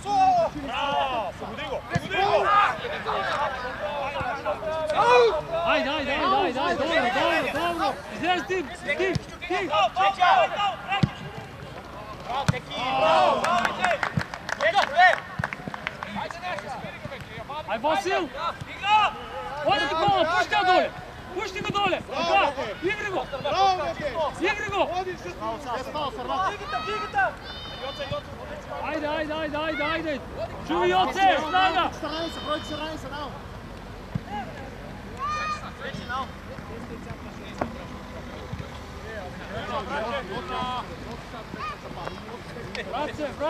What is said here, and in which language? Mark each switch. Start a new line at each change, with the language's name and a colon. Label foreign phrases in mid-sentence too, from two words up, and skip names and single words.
Macedonian: Айде, добро! Излез ти! Ай, Васил! Оди ти кола, пушти го доле! Пушти го доле! Така, игри го! Игри го! Айде! Чуви Йоце, снага! Бройте се раница, нао! Братце!